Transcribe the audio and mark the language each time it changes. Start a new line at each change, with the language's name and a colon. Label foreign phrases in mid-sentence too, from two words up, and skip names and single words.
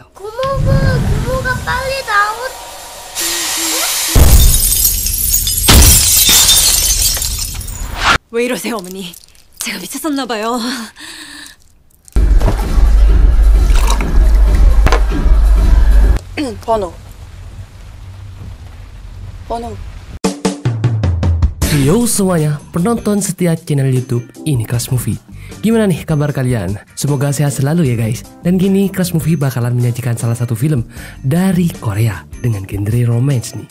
Korean: 고모가 빨리 나오. 왜 이러세요, 어머니? 제가 미쳤었나 봐요. 번호.
Indonesian: Yo semuanya, penonton setia channel YouTube ini Crush Movie. Gimana nih kabar kalian? Semoga sehat selalu ya guys. Dan gini Crush Movie bakalan menyajikan salah satu film dari Korea dengan genre romance nih.